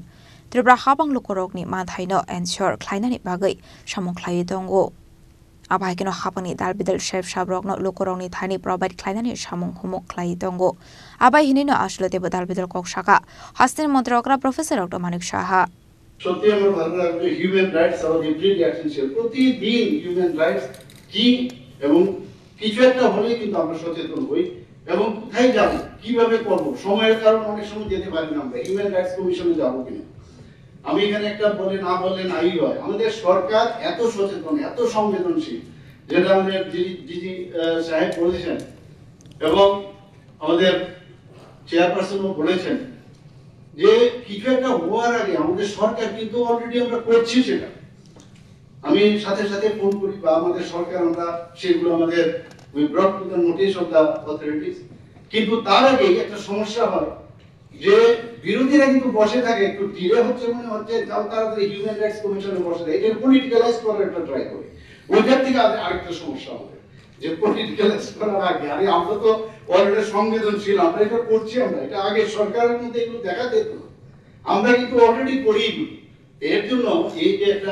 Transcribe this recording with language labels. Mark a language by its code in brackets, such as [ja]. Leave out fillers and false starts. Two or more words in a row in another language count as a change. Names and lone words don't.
[trp] Tripura habang lukorokni mathaino ensure khlainani bagai samung khlai dongo. Abaikino habangni dalbidal chef shabrokno lukorokni thani provide khlainani samung humuk khlai dongo. Abai hinino ashlote dalbidal kokshaka hastin montrokra Professor Dr. Manik Saha. [bn] সত্যি আমার ভালো লাগলো [en] human rights [bn] আর [en] every action cell [bn] প্রতিদিন [en] human rights [bn] কি এবং কিছু একটা হলেই কিন্তু আমরা সচেতন হই এবং কোথায় যাব কিভাবে করব সময়ের কারণে অনেক সময় যেতে পারি না আমরা [en] human rights [bn] কমিশনে যাব কিনা আমি এখানে একটা বলে নাই হয় আমাদের সরকার এত সচেতন এত সংবেদনশীল যেটা আমাদের জিজি সাহেব বলেছেন এবং আমাদের চেয়ারপারসনও বলেছেন যে কিছু একটা হওয়ার আগে আমাদের সরকার কিন্তু অলরেডি আমরা করছি সেটা আমি সাথে সাথে ফোন করি বা আমাদের সরকার আমরা সেগুলো আমাদের [en] we brought to the notice of the authorities [bn] কিন্তু তার আগে একটা সমস্যা হয় যে বিরোধীরা কিন্তু বসে থাকে একটু ডিলে হচ্ছে মনে হচ্ছে যাও তাড়াতাড়ি [en] human rights [bn] কমিশনে বসে থাকে এটা পলিটিক্যালাইজ করার একটা ট্রাই করে ওইটার থেকে আরেকটা সমস্যা আমাদের যে পলিটিক্যালাইজ করার আগে আরে আমরা তো অলরেডি সংবেদনশীল আমরা এটা করছি আমরা এটা আগে সরকারের মধ্যে এগুলো দেখা যেত আমরা কিন্তু অলরেডি করেই দিই এর জন্য এই যে একটা